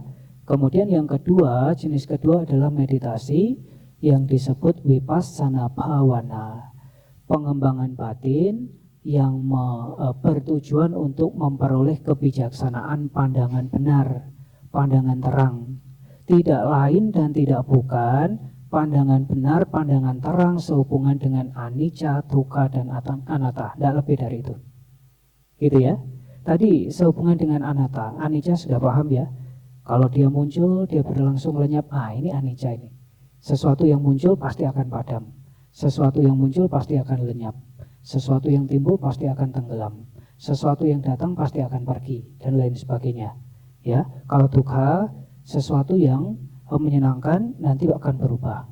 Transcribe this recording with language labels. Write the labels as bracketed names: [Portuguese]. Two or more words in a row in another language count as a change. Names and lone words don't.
[Indonesian] Kemudian yang kedua, jenis kedua adalah meditasi yang disebut [Pali] vipassana bhavana. [Indonesian] Pengembangan batin yang bertujuan untuk memperoleh kebijaksanaan pandangan benar, pandangan terang. Tidak lain dan tidak bukan, pandangan benar, pandangan terang sehubungan dengan anicca, dukkha, dan anatta. Tidak lebih dari itu. Gitu ya. Tadi sehubungan dengan anatta, anicca sudah paham ya. Kalau dia muncul, dia berlangsung lenyap. Ini anicca ini. Sesuatu yang muncul pasti akan padam. Sesuatu yang muncul pasti akan lenyap. Sesuatu yang timbul pasti akan tenggelam. Sesuatu yang datang pasti akan pergi, dan lain sebagainya. Ya, kalau dukkha, sesuatu yang menyenangkan nanti akan berubah.